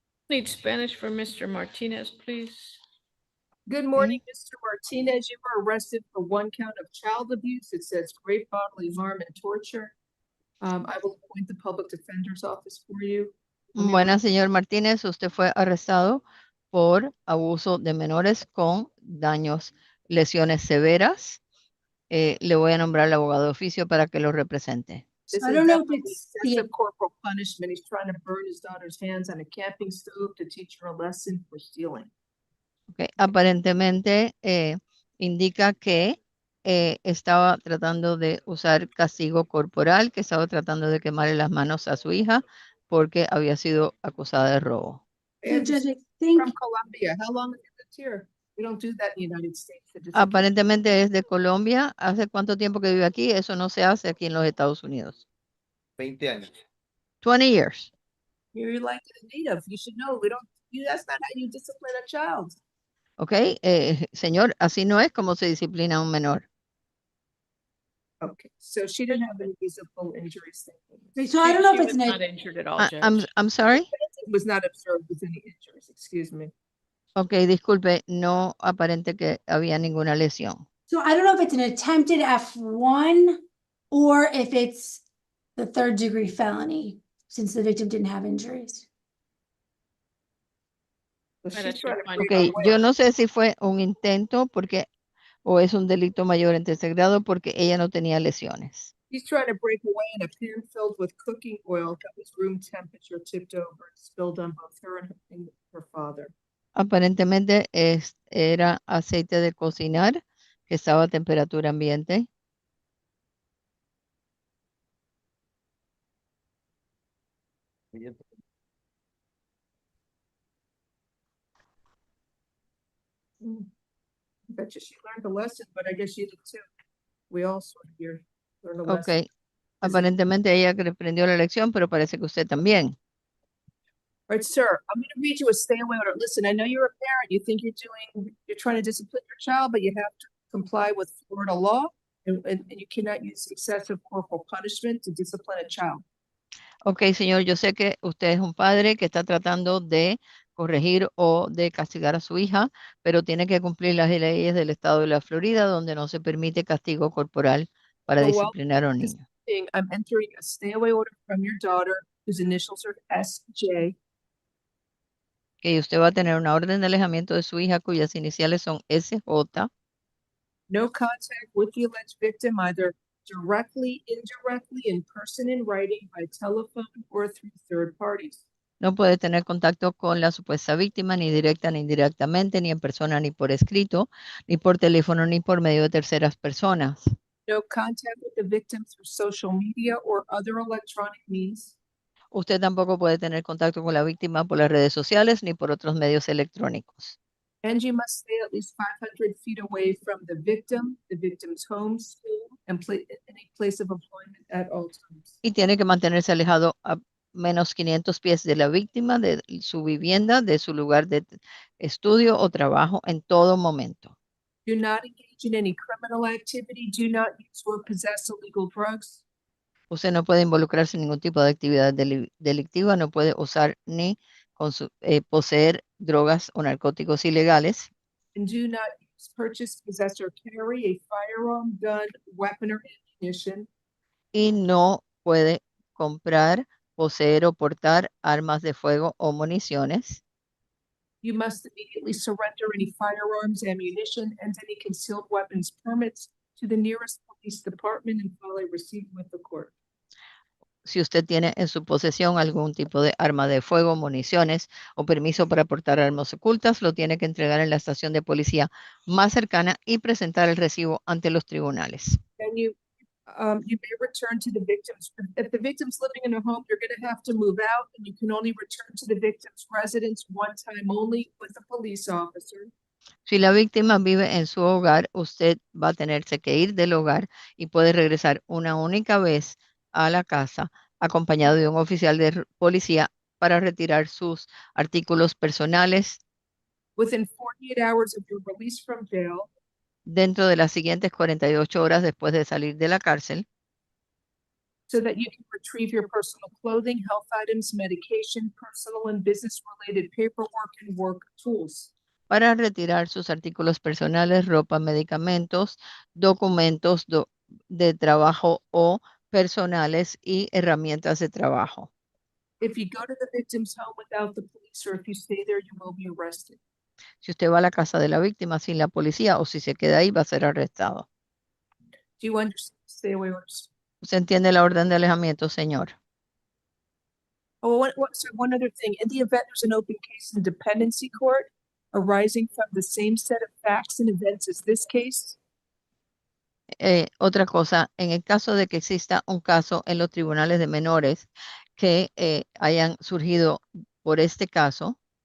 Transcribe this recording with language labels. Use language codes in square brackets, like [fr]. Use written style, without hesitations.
[en] Need Spanish for Mr. Martinez, please. Good morning, Mr. Martinez. You were arrested for 1 count of child abuse. It says great bodily harm and torture. I will appoint the public defender's office for you. [es] Buenas, señor Martínez. Usted fue arrestado por abuso de menores con daños, lesiones severas. Le voy a nombrar al abogado de oficio para que lo represente. [en] This I is don't know if definitely it's excessive corporal punishment. He's trying to burn his daughter's hands on a camping stove to teach her a lesson for stealing. Okay. [es] Aparentemente indica que estaba tratando de usar castigo corporal, que estaba tratando de quemarle las manos a su hija porque había sido acusada de robo. [en] And Judge, I think from Colombia. How long have you lived here? We don't do that in the United States. [es] Aparentemente es de Colombia. ¿Hace cuánto tiempo que vive aquí? Eso no se hace aquí en los Estados Unidos. 20 años. [en] 20 years. You're like a native. You should know. That's not how you discipline a child. [es] Ok, señor, así no es como se disciplina a un menor. [en] Okay, so she didn't have any visible injuries. so. I don't know if She it's was an not injured at all, Judge. I'm sorry. Was not observed with any injuries. Excuse me. [es] Ok, disculpe, no aparente que había ninguna lesión. [en] So I don't know if it's an attempted F1 or if it's the 3rd-degree felony, since the victim didn't have injuries. [es] Ok, yo no sé si fue un intento o es un delito mayor en tercer grado porque ella no tenía lesiones. [en] He's trying to break away in a pan filled with cooking oil that was room temperature, tipped over and spilled on both her and her father. [es] Aparentemente era aceite de cocinar que estaba a temperatura ambiente. [en] I bet you she learned a lesson, but I guess you did too. We all sort of here learned a lesson. [es] Ok, aparentemente ella aprendió la lección, pero parece que usted también. [en] All right, sir, I'm going to read you a stay away order. Listen, I know you're a parent. You think you're trying to discipline your child, but you have to comply with Florida law, and you cannot use excessive corporal punishment to discipline a child. [es] Ok, señor, yo sé que usted es un padre que está tratando de corregir o de castigar a su hija, pero tiene que cumplir las leyes del estado de la Florida, donde no se permite castigo corporal para disciplinar a un niño. [en] I'm entering a stay away order from your daughter, whose initials are SJ. [es] Que usted va a tener una orden de alejamiento de su hija cuyas iniciales son SJ. [en] No contact with the alleged victim, either directly, indirectly, in person, in writing, by telephone, or through third parties. [es] No puede tener contacto con la supuesta víctima ni directa ni indirectamente, ni en persona ni por escrito, ni por teléfono ni por medio de terceras personas. [en] No contact with the victim through social media or other electronic means. [es] Usted tampoco puede tener contacto con la víctima por las redes sociales ni por otros medios electrónicos. [en] And you must stay at least 500 feet away from the victim's home, school, and any place of employment at all times. [es] Y tiene que mantenerse alejado a menos 500 pies de la víctima, de su vivienda, de su lugar de estudio o trabajo en todo momento. [en] Do not engage in any criminal activity. Do not use or possess illegal drugs. [es] Usted no puede involucrarse en ningún tipo de actividad delictiva, no puede usar ni poseer drogas o narcóticos ilegales. [en] And do not use, purchase, possess, or carry a firearm, gun, weapon, or ammunition. [es] Y no puede comprar, poseer o portar armas de fuego o municiones. [en] You must immediately surrender any firearms, ammunition, and any concealed weapons permits to the nearest police department and file a receipt with the court. [es] Si usted tiene en su posesión algún tipo de arma de fuego, municiones o permiso para portar armas ocultas, lo tiene que entregar en la estación de policía más cercana y presentar el recibo ante los tribunales. [en] And you may return to the victims. If the victim's living in a home, you're going to have to move out, and you can only return to the victim's residence one time only with a police officer. [es] Si la víctima vive en su hogar, usted va a tenerse que ir del hogar y puede regresar una única vez a la casa acompañado de un oficial de policía para retirar sus artículos personales [en] Within 48 hours of your release from jail, [es] dentro de las siguientes 48 horas después de salir de la cárcel, [en] so that you can retrieve your personal clothing, health items, medication, personal and business-related paperwork, and work tools. [es] para retirar sus artículos personales, ropa, medicamentos, documentos de trabajo o personales y herramientas de trabajo. [en] If you go to the victim's home without the police, or if you stay there, you will be arrested. [es] Si usted va a la casa de la víctima sin la policía o si se queda ahí, va a ser arrestado. [en] Do you understand? Stay away orders. [es] ¿Usted entiende la orden de alejamiento, señor? [en] Oh, one other thing. In the event there's an open case in dependency court arising from the same set of facts and events as this case, [es] Otra cosa, en el caso de que exista un caso en los tribunales de menores que hayan surgido por este caso,